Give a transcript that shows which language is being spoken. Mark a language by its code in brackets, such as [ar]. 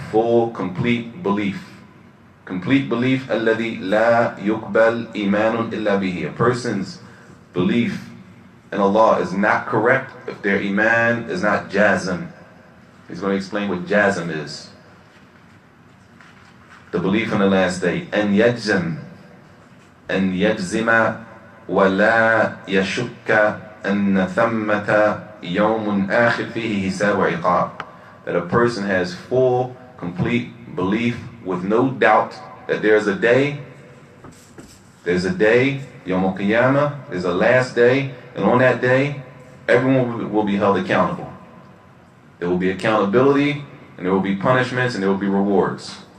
[en] Full, complete belief. Complete belief, [ar] alladhi la yuqbal imanun illa bihi. [en] A person's belief in Allah is not correct if their Iman is not Jazim. He's going to explain what Jazim is. the belief in the last day. [ar] أن يجزم ولا يشك أن ثمة يوم آخر فيه حساب وعقاب. [en] That a person has full, complete belief with no doubt that there's a day, Yawm al-Qiyamah, there's a last day, and on that day, everyone will be held accountable. There will be accountability, and there will be punishments, and there will be rewards.